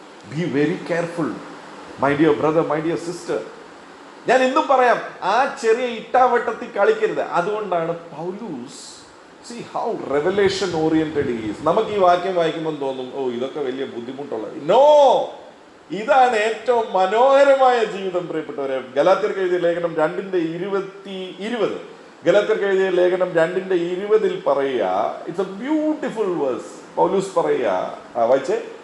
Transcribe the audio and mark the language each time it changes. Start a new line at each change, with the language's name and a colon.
English: Be very careful, my dear brother, my dear sister.
Malayalam: ഞാൻ ഇന്നും പറയാം, ആ ചെറിയ ഇട്ടാവട്ടത്തിൽ കളിക്കരുത്. അതുകൊണ്ടാണ് Paulose,
English: see how revelation oriented he is.
Malayalam: നമുക്ക് ഈ വാക്യം വായിക്കുമ്പോൾ തോന്നും, ഓ ഇതൊക്കെ വലിയ ബുദ്ധിമുട്ടുള്ളത്. നോ, ഇതാണ് ഏറ്റവും മനോഹരമായ ജീവിതം പ്രിയപ്പെട്ടവരെ. ഗലാത്യർക്ക് എഴുതിയ ലേഖനം 2:20 ഗലാത്യർക്ക് എഴുതിയ ലേഖനം 2:20 പറയുക.
English: It's a beautiful verse.
Malayalam: Paulose പറയുക, വായിച്ചേ.